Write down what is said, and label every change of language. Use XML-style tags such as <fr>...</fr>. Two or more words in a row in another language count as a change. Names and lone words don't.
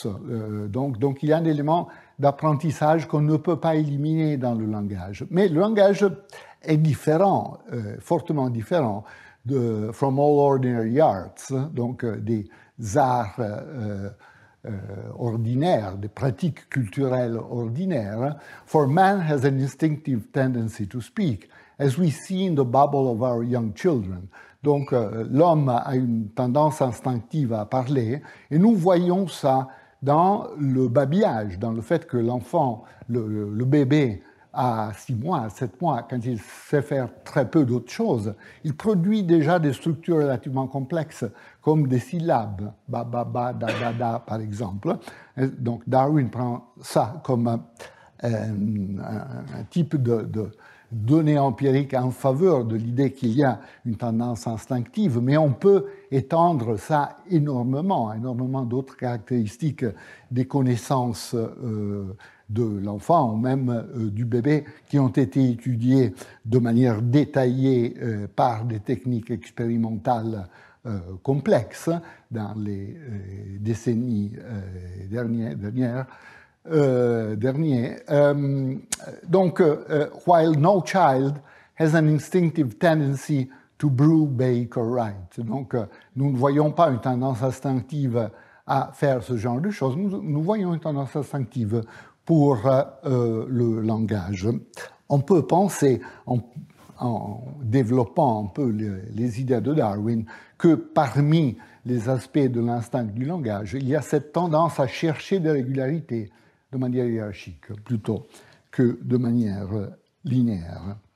<fr>Donc il y a un élément d'apprentissage qu'on ne peut pas éliminer dans le langage. Mais le langage est différent, fortement différent de</fr> <en>From All Ordinary Arts,</en> <fr>donc des arts ordinaires, des pratiques culturelles ordinaires.</fr> <en>For man has an instinctive tendency to speak, as we see in the babble of our young children.</en> <fr>Donc l'homme a une tendance instinctive à parler, et nous voyons ça dans le babillage, dans le fait que l'enfant, le bébé, à 6 mois, à 7 mois, quand il sait faire très peu d'autres choses, il produit déjà des structures relativement complexes, comme des syllabes, ba, ba, ba, da, da, da, par exemple. Et donc Darwin prend ça comme un type de données empiriques en faveur de l'idée qu'il y a une tendance instinctive, mais on peut étendre ça énormément d'autres caractéristiques des connaissances de l'enfant ou même du bébé qui ont été étudiées de manière détaillée par des techniques expérimentales complexes dans les décennies dernières. Donc,</fr> <en>while no child has an instinctive tendency to brew, bake or write.</en> <fr>Donc, nous ne voyons pas une tendance instinctive à faire ce genre de choses. Nous voyons une tendance instinctive pour le langage. On peut penser, en développant un peu les idées de Darwin, que parmi les aspects de l'instinct du langage, il y a cette tendance à chercher des régularités de manière hiérarchique, plutôt que de manière linéaire.</fr>